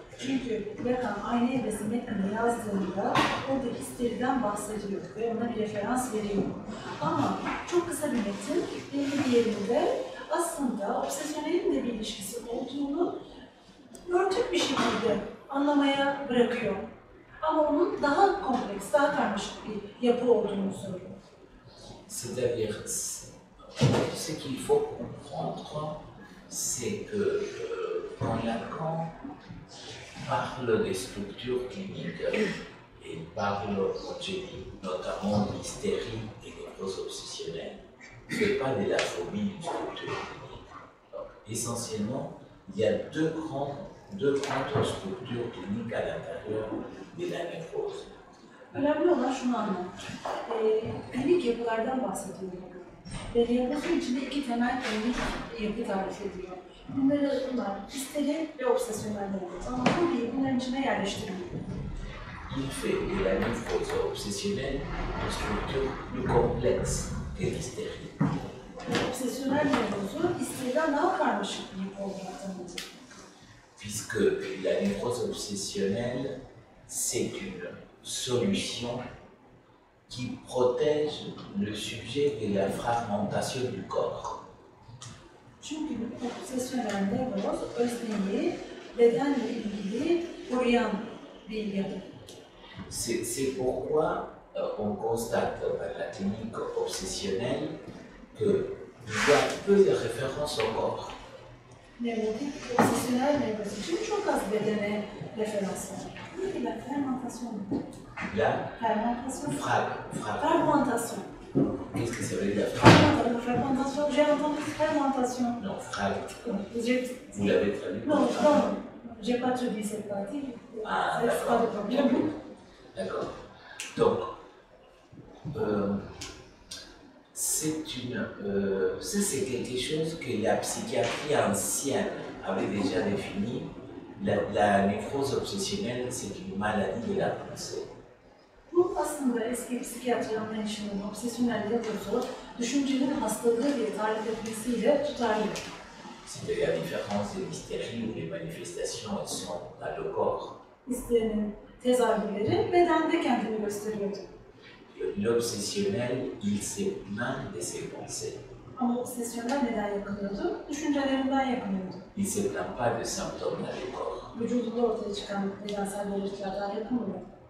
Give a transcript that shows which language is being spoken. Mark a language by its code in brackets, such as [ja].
[tr] Çünkü Lacan aynı evresi metnini yazdığında orada histeriden bahsediyor ve ona bir referans veriyor. Ama çok kısa bir metin, belli bir yerinde aslında obsesyonelin de bir ilişkisi olduğunu örtük bir şekilde anlamaya bırakıyor. Ama onun daha kompleks, daha karmaşık bir yapı olduğunu söylüyor. [fr] C'est-à-dire, ce qu'il faut comprendre, c'est que quand Lacan parle des structures cliniques et parle, comme j'ai dit, notamment d'hystérie et de névrose obsessionnelle, ne fait pas de la phobie d'une structure clinique. Donc, essentiellement, il y a deux grandes structures cliniques à l'intérieur de la névrose. [tr] Önemli olan şunu anlamak. Klinik yapılardan bahsediyorum. Ve nevrozun içinde iki temel klinik yapı tarif ediyor. Bunlar histeri ve obsesyonel nevroz. Ama fobiyi bunların içine yerleştiriyor. [fr] Il fait de la névrose obsessionnelle une structure plus complexe que l'hystérie. [tr] Obsesyonel nevrozu histeriden daha karmaşık bir yapı olarak tanımlıyor. [fr] Puisque la névrose obsessionnelle, c'est une solution qui protège le sujet de la fragmentation du corps. [tr] Çünkü obsesyonel nevroz özneyi bedenle ilgili koruyan bir yapı. [fr] C'est pourquoi on constate dans la clinique obsessionnelle qu'il y a peu de références au corps. [tr] Nevrotik, obsesyonel nevroz için çok az bedene referans var. [fr] La fermentation. La Fermentation. fragmentation. Qu'est-ce que ça veut dire la Fermentation, j'ai entendu fermentation. Non, frag. Vous l'avez traduit? Non, j'ai pas traduit cette partie. Ah, C'est pas de problème. D'accord. Donc, c'est quelque chose que la psychiatrie ancienne avait déjà défini. La névrose obsessionnelle, c'est une maladie de la pensée. [tr] Bu aslında eski psikiyatri anlayışının obsesyonel nevrozu düşüncenin hastalığı diye tarif etmesiyle tutarlı. [fr] C'est la différence de l'hystérie où les manifestations elles sont dans le corps. [tr] Histerinin tezahürleri bedende kendini gösteriyordu. [fr] L'obsessionnel, il se plaint de ses pensées. [tr] Ama obsesyonel neden yakınıyordu? Düşüncelerinden yakınıyordu. [fr] Il ne se plaint pas de symptômes dans le corps. [tr] Vücudunda ortaya çıkan bedensel belirtilerden yakınmıyor.